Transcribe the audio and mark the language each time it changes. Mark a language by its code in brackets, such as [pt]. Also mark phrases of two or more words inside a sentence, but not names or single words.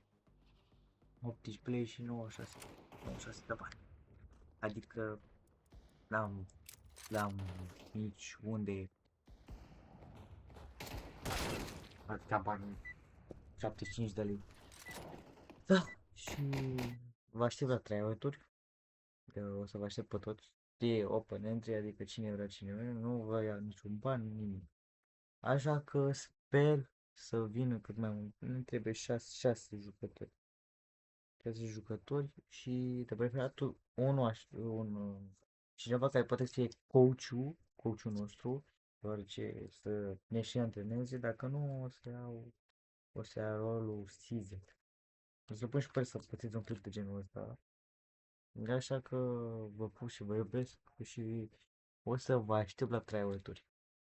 [ro] 18 play și 96. 96 de bani. Adică n-am nici unde atâta bani. 75 de lei. Da. Și vă aștept la try-out-uri. O să vă aștept pe toți. E [en] open entry, [ro] adică cine vrea cine vrea, nu vă ia niciun ban, nimic. Așa că sper să vină cât mai mult. Ne trebuie 6 jucători. 6 jucători și de preferat cineva care poate să fie coachul nostru, deoarece să ne și antreneze, dacă nu o să ia rolul Caesar. O să pun și pe el să pățiți un clip de genul ăsta. Așa că vă pup și vă iubesc și o să vă aștept la try-out-uri.